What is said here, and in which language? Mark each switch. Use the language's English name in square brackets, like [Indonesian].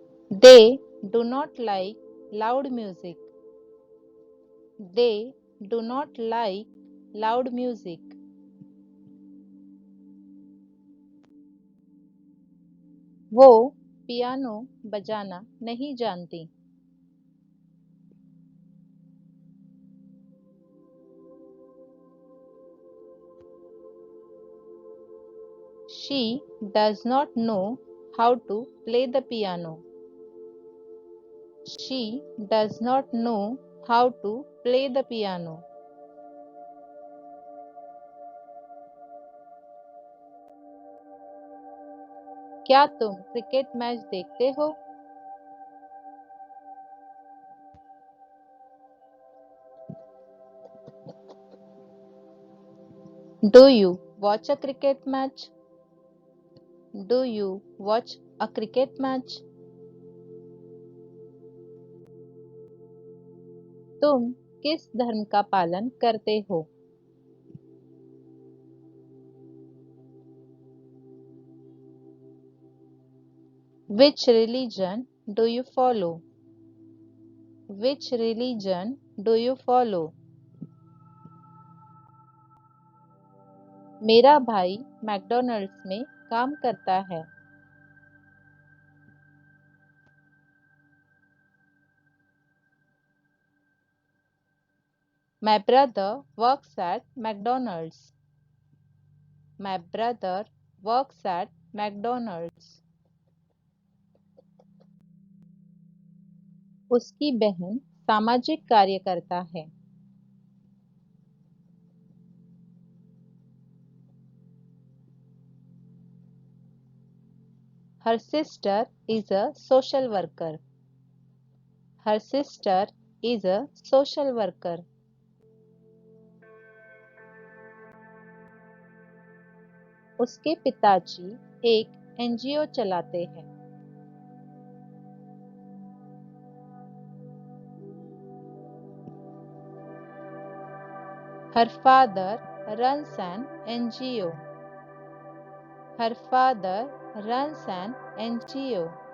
[English] They do not like loud music. They do not like loud music. [Hindi] वो piano बजाना नहीं जानती. [English] She does not know how to play the piano. She does not know how to play the piano. [Hindi] क्या तुम cricket match देखते हो? [English] Do you watch a cricket match? Do you watch a cricket match? [Hindi] तुम किस धर्म का पालन करते हो? [English] Which religion do you follow? Which religion do you follow? [Hindi] मेरा भाई मैकडॉनल्ड्स में काम करता है. [English] My brother works at McDonald's. My brother works at McDonald's. [Hindi] उसकी बहन सामाजिक कार्य करता है. [English] Her sister is a social worker. Her sister is a social worker. [Hindi] उसके पिताजी एक एनजीओ चलाते हैं। [English] Her father runs an NGO. Her father runs an NGO.